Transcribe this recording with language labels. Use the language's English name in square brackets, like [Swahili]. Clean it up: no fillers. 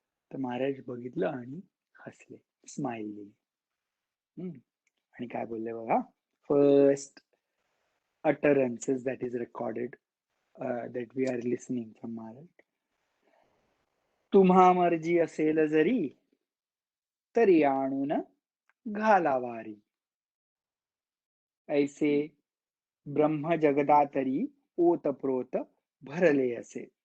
[Marathi] तर महाराज बघितलं आणि हसले, स्माइल दिली. आणि काय बोलले बघा. [English] First utterances that is recorded, that we are listening from Maharaj. [Marathi] तुम्हा मर्जी असेल जरी, तरी आणून घालावारी. ऐसे ब्रह्म जगदातरी ओतप्रोत भरले असे.